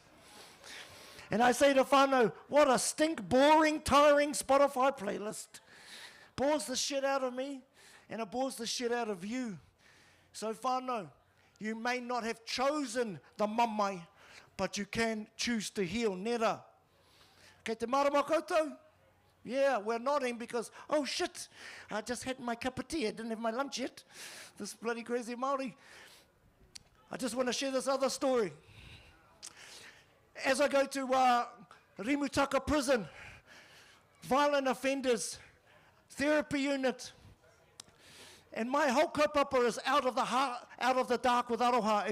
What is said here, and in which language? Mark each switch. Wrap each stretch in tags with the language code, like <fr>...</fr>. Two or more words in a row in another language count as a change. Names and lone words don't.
<en>And I say to whānau, what a stink, boring, tiring Spotify playlist. Bores the shit out of me, and it bores the shit out of you. So whānau, you may not have chosen the mamai, but you can choose to heal.</en> <mi>Nera. Kei te marama koutou?</mi> <en>Yeah, we're nodding because, oh shit, I just had my cup of tea. I didn't have my lunch yet. This bloody crazy Māori. I just want to share this other story. As I go to Rimutaka prison, violent offenders, therapy unit, and my whole kaupapa is out of the dark with aroha.</en>